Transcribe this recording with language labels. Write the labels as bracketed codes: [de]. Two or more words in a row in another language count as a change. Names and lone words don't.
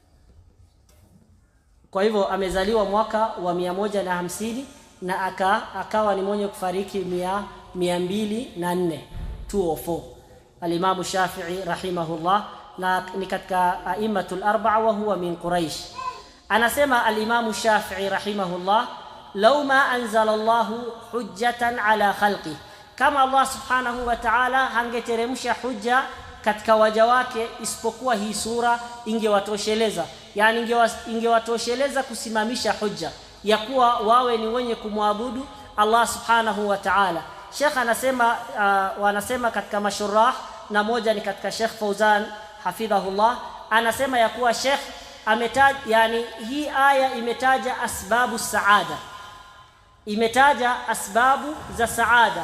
[sw] Kwa hivyo amezaliwa mwaka wa 150 na akawa ni mwenye kufariki 204, 204. Al-Imam Shafi'i rahimahullah, na ni katika [ar] أئمة الأربعة وهو من قريش. [sw] Anasema al-Imam Shafi'i rahimahullah, [ar] لو ما أنزل الله حجة على خلقه, [sw] kama [ar] الله سبحانه وتعالى [sw] hangeteremsha hujja katika waja wake isipokuwa hii sura ingewatosheleza, yani ingewatosheleza kusimamisha hujja ya kuwa wawe ni wenye kumwabudu [ar] الله سبحانه وتعالى. [sw] Sheikh anasema wanasema katika mashurah, na moja ni katika Sheikh Fauzan hafidhahullah, anasema ya kuwa Sheikh ametaja, yani hii aya imetaja [ar] أسباب السعادة, [sw] imetaja asbabu za saada.